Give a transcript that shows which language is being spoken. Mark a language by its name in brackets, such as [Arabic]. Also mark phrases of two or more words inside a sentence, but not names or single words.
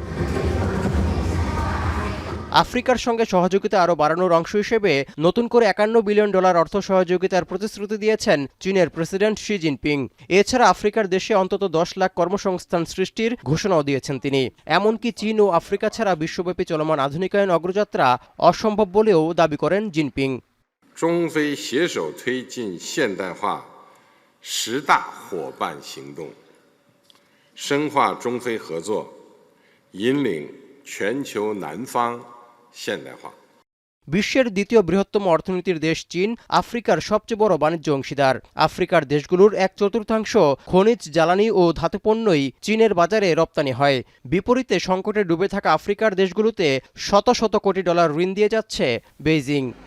[Bangla] আফ্রিকার সঙ্গে সহযোগিতা আরও বাড়ানোর অংশ হিসেবে নতুন করে $51 বিলিয়ন অর্থ সহযোগিতার প্রতিশ্রুতি দিয়েছেন চীনের প্রেসিডেন্ট শি জিনপিং। এছাড়া আফ্রিকার দেশে অন্তত 10 লাখ কর্মসংস্থান সৃষ্টির ঘোষণাও দিয়েছেন তিনি। এমনকি চীন ও আফ্রিকা ছাড়া বিশ্বব্যাপী চলমান আধুনিকায়ন অগ্রযাত্রা অসম্ভব বলেও দাবি করেন জিনপিং। [Chinese] 中非携手推进现代化10大伙伴行动，深化中非合作，引领全球南方现代化。 [Bangla] বিশ্বের দ্বিতীয় বৃহত্তম অর্থনীতির দেশ চীন আফ্রিকার সবচেয়ে বড় বাণিজ্য অংশীদার। আফ্রিকার দেশগুলোর 1/4 খনিজ, জ্বালানি ও ধাতু পণ্যই চীনের বাজারে রপ্তানি হয়। বিপরীতে সংকটে ডুবে থাকা আফ্রিকার দেশগুলোতে শত শত কোটি ডলার ঋণ দিয়ে যাচ্ছে বেইজিং।